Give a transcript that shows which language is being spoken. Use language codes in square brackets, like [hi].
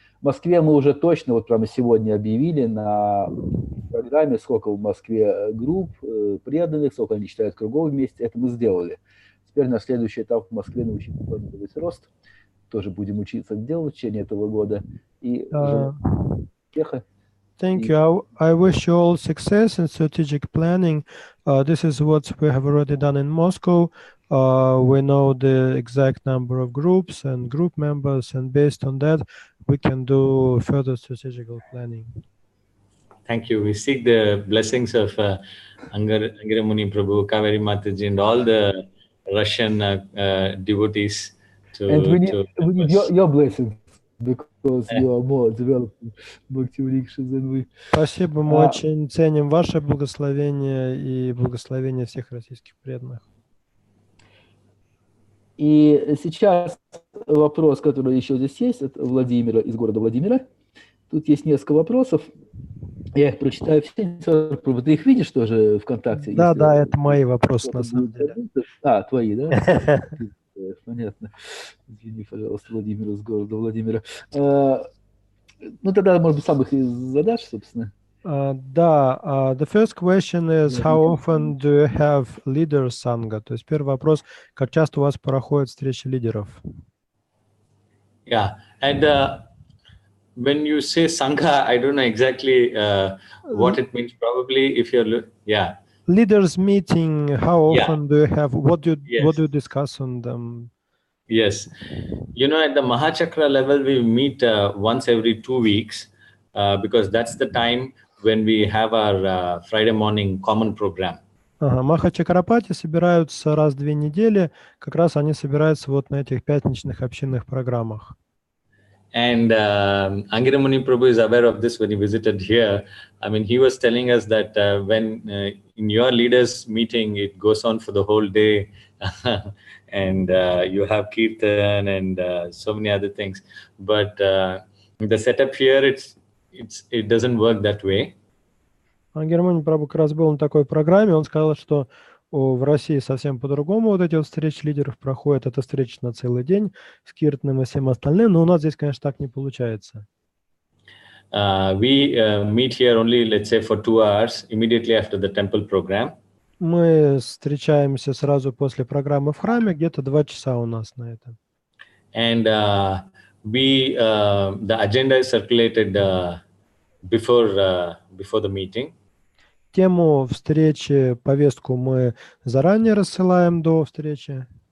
[ru] В Москве мы уже точно, вот прямо сегодня объявили на программе, сколько в Москве групп преданных, сколько они читают кругов вместе. Это мы сделали. Теперь наш следующий этап в Москве научиться планировать рост. Тоже будем учиться делать в течение этого года. И успеха. [en] Thank you. I wish you all success in strategic planning. This is what we have already done in Moscow. We know the exact number of groups and group members, and based on that, we can do further strategical planning. Thank you. We seek the blessings of Angara Muni Prabhu, Kaveri Mataji, and all the Russian devotees to. And we need your blessings, because you are more developed Bhakti Vriksha than we. [ru] Спасибо, мы очень ценим ваше благословение и благословение всех российских преданных. И сейчас вопрос, который еще здесь есть, от Владимира, из города Владимира. Тут есть несколько вопросов. Я их прочитаю все. Ты их видишь тоже ВКонтакте? Да, да, это мои вопросы на самом деле. Твои, да? Понятно. Извини, пожалуйста, Владимир из города Владимира. Ну, тогда, может быть, сам их и задашь, собственно. Да, [en] the first question is how often do you have leader sangha? [ru] То есть первый вопрос, как часто у вас проходят встречи лидеров? [en] Yeah, and when you say sangha, I don't know exactly what it means. Probably if you're, yeah. Leaders meeting, how often do you have, what do you discuss on them? Yes, you know, at the Mahachakra level, we meet once every 2 weeks because that's the time when we have our Friday morning common program. [ru] Махачакрапати собираются раз в 2 недели, как раз они собираются вот на этих пятничных общинных программах. [en] And Angara Muni Prabhu is aware of this when he visited here. I mean, he was telling us that when in your leaders meeting, it goes on for the whole day and you have kirtan and so many other things. But the setup here, it doesn't work that way. [ru] Angara Muni Prabhu как раз был на такой программе, он сказал, что в России совсем по-другому вот эти вот встречи лидеров проходят. Это встреча на целый день с киртаном и всем остальным, но у нас здесь, конечно, так не получается. [en] We meet here only, let's say, for 2 hours immediately after the temple program. [ru] Мы встречаемся сразу после программы в храме, где-то 2 часа у нас на это. [en] And the agenda is circulated before the meeting. [ru] Тему встречи, повестку мы заранее рассылаем до встречи.